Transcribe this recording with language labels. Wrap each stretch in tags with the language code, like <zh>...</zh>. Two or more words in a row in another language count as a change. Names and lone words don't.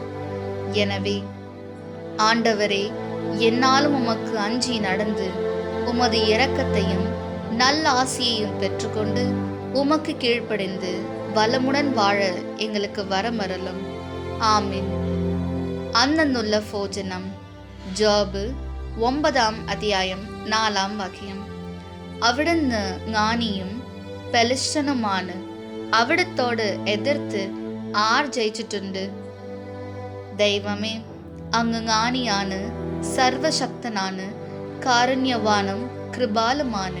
<ta>எனவே ஆண்டவரே, என்னாலும் உமக்கு அஞ்சி நடந்து உமது இரக்கத்தையும் நல்ல ஆசியையும் பெற்றுக்கொண்டு உமக்கு கீழ்ப்படிந்து வளமுடன் வாழ எங்களுக்கு வரமரலும்.</ta> <ml>ആമീൻ. അന്നന്നുള്ള ഭോജനം. ജോബ് 9 അധ്യായം 4 വാക്യം. അവിടുന്ന് ജ്ഞാനിയും ബലിഷ്ഠനുമാണ്. അവിടത്തോട് എതിർത്ത് ആർ ജയിച്ചിട്ടുണ്ട്? ദൈവമേ, അങ്ങ് ജ്ഞാനിയാണ്, സർവശക്തനാണ്, കാരുണ്യവാനും കൃപാലുമാണ്.</ml>